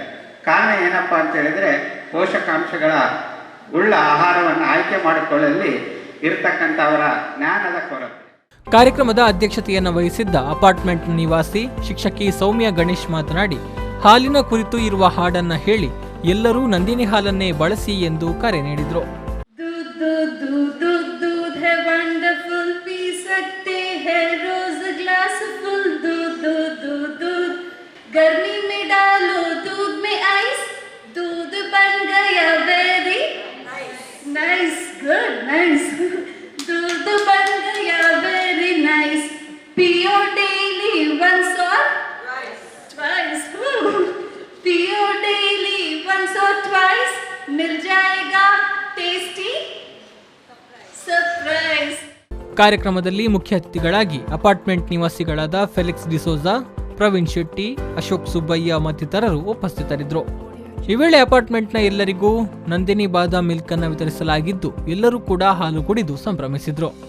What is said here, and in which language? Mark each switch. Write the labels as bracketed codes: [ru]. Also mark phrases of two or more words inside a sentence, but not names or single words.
[kn] ಕಾರಣ ಏನಪ್ಪ ಅಂತ ಹೇಳಿದರೆ ಪೋಷಕಾಂಶಗಳ ಉಳ್ಳ ಆಹಾರವನ್ನು ಆಯ್ಕೆ ಮಾಡಿಕೊಳ್ಳಲು ಇರತಕ್ಕಂಥ ಅವರ ಜ್ಞಾನದ ಕೊರತೆ. ಕಾರ್ಯಕ್ರಮದ ಅಧ್ಯಕ್ಷತೆಯನ್ನು ವಹಿಸಿದ್ದ ಅಪಾರ್ಟ್ಮೆಂಟ್ ನಿವಾಸಿ ಶಿಕ್ಷಕಿ ಸೌಮ್ಯ ಗಣೇಶ್ ಮಾತನಾಡಿ, ಹಾಲಿನ ಕುರಿತು ಇರುವ ಹಾಡನ್ನ ಹೇಳಿ ಎಲ್ಲರೂ ನಂದಿನಿ ಹಾಲನ್ನೇ ಬಳಸಿ ಎಂದು ಕರೆ ನೀಡಿದರು. [hi] गर्मी में डालो दूध में आइस, दूध बन [en] गया very nice, good nice, [hi] दूध बन गया [en] very nice, पियो daily once or twice, पियो daily once or twice, [hi] मिल जाएगा [en] tasty surprise. [kn] ಕಾರ್ಯಕ್ರಮದಲ್ಲಿ ಮುಖ್ಯ ಅತಿಥಿಗಳಾಗಿ ಅಪಾರ್ಟ್ಮೆಂಟ್ ನಿವಾಸಿಗಳಾದ ಫೆಲಿಕ್ಸ್ ಡಿಸೋಜಾ, ಪ್ರವೀಣ್ ಶೆಟ್ಟಿ, ಅಶೋಕ್ ಸುಬ್ಬಯ್ಯ ಮತ್ತಿತರರು ಉಪಸ್ಥಿತರಿದ್ದರು. ಈ ವೇಳೆ ಅಪಾರ್ಟ್ಮೆಂಟ್ನ ಎಲ್ಲರಿಗೂ ನಂದಿನಿ ಬಾದಾಮ್ ಮಿಲ್ಕ್ ಅನ್ನು ವಿತರಿಸಲಾಗಿದ್ದು ಎಲ್ಲರೂ ಕೂಡ ಹಾಲು ಕುಡಿದು ಸಂಭ್ರಮಿಸಿದ್ರು.